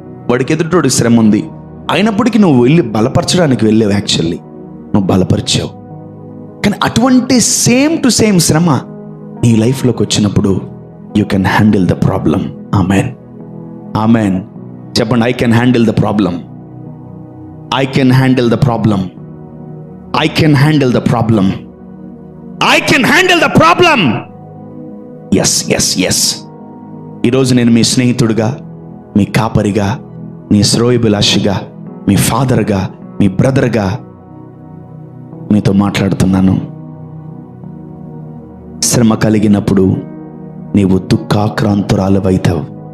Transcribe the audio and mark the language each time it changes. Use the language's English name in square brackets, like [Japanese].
[Telugu] వాడికి ఎదుటోడికి శ్రమ ఉంది, అయినప్పటికీ నువ్వు వెళ్ళి బలపరచడానికి వెళ్ళావు. యాక్చువల్లీ నువ్వు బలపరిచావు. కానీ అటువంటి సేమ్ టు సేమ్ శ్రమ నీ లైఫ్లోకి వచ్చినప్పుడు [English] You can handle the problem. [Telugu] Amen. Amen. చెప్పండి, [English] I can handle the problem. I can handle the problem. I can handle the problem. I can handle the problem. Yes, yes, yes. [Telugu] ఈరోజు నేను మీ స్నేహితుడిగా, మీ కాపరిగా, మీ శ్రేయోభిలాషిగా, మీ ఫాదర్గా, మీ బ్రదర్గా మీతో మాట్లాడుతున్నాను. శ్రమ కలిగినప్పుడు నీవు దుఃఖాక్రాంతురాలవైతావు.